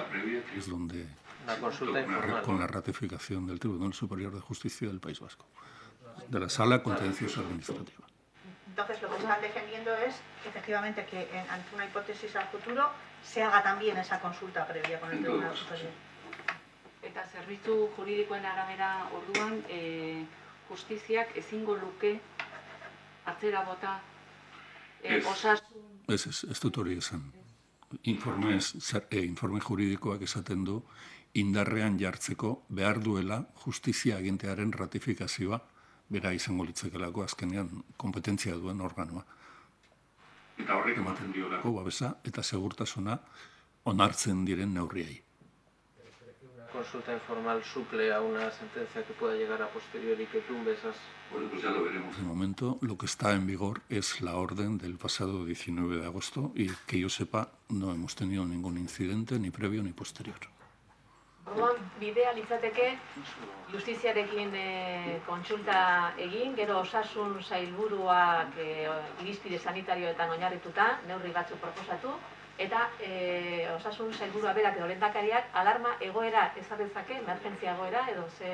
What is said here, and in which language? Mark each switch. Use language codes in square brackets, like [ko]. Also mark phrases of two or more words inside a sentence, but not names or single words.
[es] previa, que es donde una consulta informal, con la ratificación del Tribunal Superior de Justicia del País Vasco, de la Sala Contencioso Administrativa. Entonces, lo que están defendiendo es, efectivamente, que ante una hipótesis al futuro se haga también esa consulta previa con el Tribunal Superior. [eu] Eta zerbitzu juridikoen arabera orduan, justiziak ezingo luke atzera bota osasun... Ez dut hori esan. Informe juridikoak esaten du indarrean jartzeko behar duela justizia agintearen ratifikazioa, bera izango litzakelako azkenean kompetentzia duen organoa. Eta horrek ematen diolako babesa eta segurtasuna onartzen diren neurriei. [es] Consulta informal suple a una sentencia que pueda llegar a posteriori que tumbe esas... Bueno, pues ya lo veremos. De momento, lo que está en vigor es la orden del pasado 19 de agosto y que yo sepa, no hemos tenido ningún incidente, ni previo ni posterior. [eu] Orduan, bidea litzateke justiziarekin kontsulta egin, gero osasun sailburuak irizpide sanitarioetan oinarrituta, neurri batzuk proposatu, eta osasun sailburua berak edo lehendakariak alarma egoera ezarrezake, emergentzia egoera edo ze...